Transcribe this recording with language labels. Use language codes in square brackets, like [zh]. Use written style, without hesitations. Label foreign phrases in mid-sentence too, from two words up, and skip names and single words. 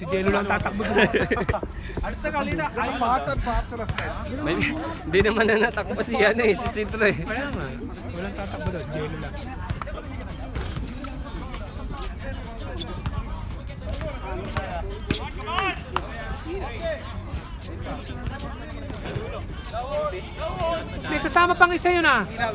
[tl] Si Jello lang tatakbo doon. [ml] അടുത്ത കളിയുടെ [en] Part and parcel of that. [tl] Hindi naman na natakbo si ano eh, si Sidro eh. Kaya nga, walang tatakbo doon. Jello lang. May kasama pang isa yun ah.